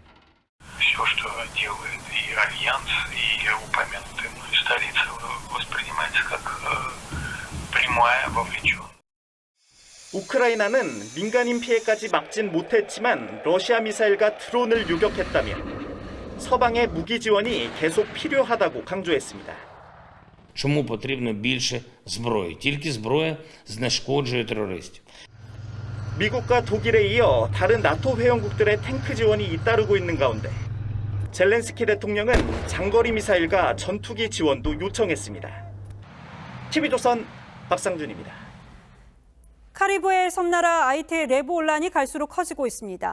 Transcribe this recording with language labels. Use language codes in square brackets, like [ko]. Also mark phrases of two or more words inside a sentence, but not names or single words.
[ko] 우크라이나는 민간인 피해까지 막진 못했지만 러시아 미사일과 드론을 요격했다며 서방의 무기 지원이 계속 필요하다고 강조했습니다. [uk] Чому потрібно більше зброї? Тільки зброя знешкоджує терористів. [ko] 미국과 독일에 이어 다른 나토 회원국들의 탱크 지원이 잇따르고 있는 가운데 젤렌스키 대통령은 장거리 미사일과 전투기 지원도 요청했습니다. TV조선 박상준입니다. 카리브해 섬나라 아이티의 내부혼란이 갈수록 커지고 있습니다.